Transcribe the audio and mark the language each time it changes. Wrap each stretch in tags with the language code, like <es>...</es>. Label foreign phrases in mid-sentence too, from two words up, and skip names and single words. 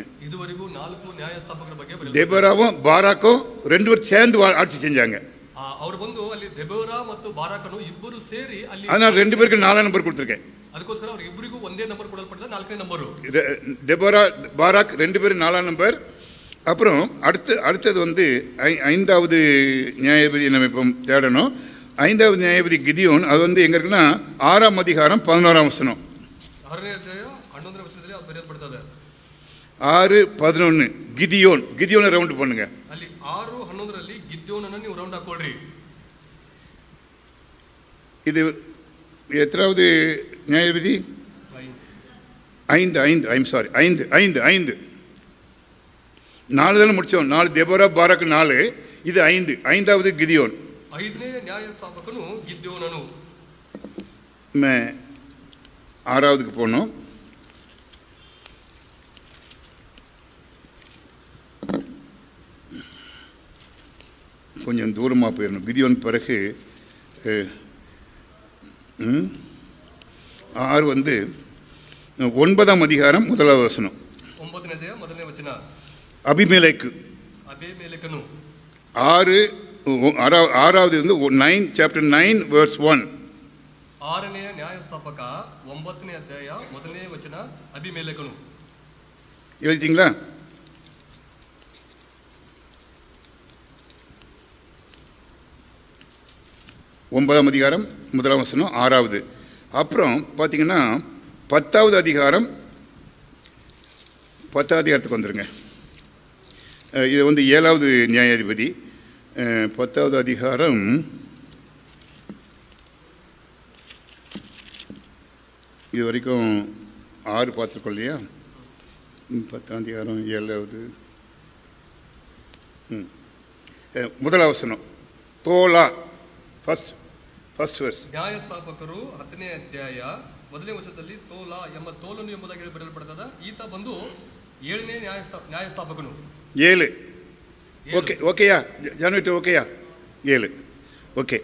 <kn>இதுவரைக்கும் 4 ನ್ಯಾಯಸ್ಥಾಪಕರ ಬಗ್ಗೆ</kn> <ta>தெபோராவும் பாராக்கும் 2 பேரும் சேர்ந்து ஆட்சி செஞ்சாங்க.</ta> <kn>ಅವರು ಬಂದು ಅಲ್ಲಿ ದೆಬೋರಾ ಮತ್ತು ಬಾರಾಕನು ಇಬ್ಬರು ಸೇರಿ ಅಲ್ಲಿ,</kn> <ta>அதனால 2 பேருக்கு 4ஆம் நம்பர் கொடுத்துருக்கேன்.</ta> <kn>ಅದಕ್ಕೋಸ್ಕರ ಅವರು ಇಬ್ಬರಿಗೂ ಒಂದೇ ನಂಬರ್ ಕೊಡಲ್ಪಟ್ಟಿದೆ, 4ನೇ ನಂಬರು.</kn> <ta>தெபோரா பாராக் 2 பேரும் 4ஆம் நம்பர். அப்புறம் அடுத்தது வந்து 5வது நியாயாதிபதி நம்ம இப்போ தேடணும். 5வது நியாயாதிபதி கிதியோன். அது வந்து எங்க இருக்குன்னா 6ஆம் அதிகாரம் 11ஆம் வசனம்.</ta> <kn>6ನೇ ಅಧ್ಯಾಯ 11ನೇ ವಚನದಲ್ಲಿ ಅದು ಬರೆಯಲ್ಪಡುತ್ತದೆ.</kn> <ta>6:11 கிதியோனை ரவுண்ட் பண்ணுங்க.</ta> <kn>ಅಲ್ಲಿ 6:11ರಲ್ಲಿ ಗಿದ್ಯೋನನ್ನು ನೀವು ರೌಂಡ್ ಹಾಕೊಳ್ರಿ.</kn> <ta>இது எத்தனாவது நியாயாதிபதி? 5. நாலு தானே முடிச்சோம். 4 தெபோரா பாராக் 4, இது 5. 5வது கிதியோன்.</ta> <kn>5ನೇ ನ್ಯಾಯಸ್ಥಾಪಕನು ಗಿದ್ಯೋನನು.</kn> <ta>6வதுக்கு போனோம். கொஞ்சம் தூரமாக போயிடணும். கிதியோன் பிறகு 6 வந்து 9ஆம் அதிகாரம் 1வது வசனம்.</ta> <kn>9ನೇ ಅಧ್ಯಾಯ 1ನೇ ವಚನ.</kn> <ta>அபிமெலேக்கு.</ta> <kn>ಅಬೀಮೆಲೆಕನು.</kn> <ta>6வது வந்து 9 chapter 9 verse 1.</ta> <kn>6ನೇ ನ್ಯಾಯಸ್ಥಾಪಕ 9ನೇ ಅಧ್ಯಾಯ 1ನೇ ವಚನ ಅಬೀಮೆಲೆಕನು.</kn> <ta>எழுதிட்டீங்களா? ஒன்பதாம் அதிகாரம் 1ஆம் வசனம் 6வது. அப்புறம் பார்த்தீங்கன்னா 10வது அதிகாரம் 10ஆம் அதிகாரத்துக்கு வந்துருங்க. இது வந்து 7வது நியாயாதிபதி. 10வது அதிகாரம் இது வரைக்கும் 6 பார்த்துருக்கோம் இல்லையா? 10ஆம் அதிகாரம் 7வது 1ஆம் வசனம் தோலா.</ta> <en>first verse.</en> <kn>ನ್ಯಾಯಸ್ಥಾಪಕರು 10ನೇ ಅಧ್ಯಾಯ 1ನೇ ವಚನದಲ್ಲಿ ತೋಲಾ ಎಂಬ ತೋಲನು ಎಂಬುದಾಗಿ ಬರೆಯಲ್ಪಡುತ್ತದೆ. ಈತ ಬಂದು 7ನೇ ನ್ಯಾಯಸ್ಥಾಪಕನು. 7.</kn> <ta>ஓகேயா ஜானுவிட்டு? ஓகேயா? 7. ஓகே.</ta>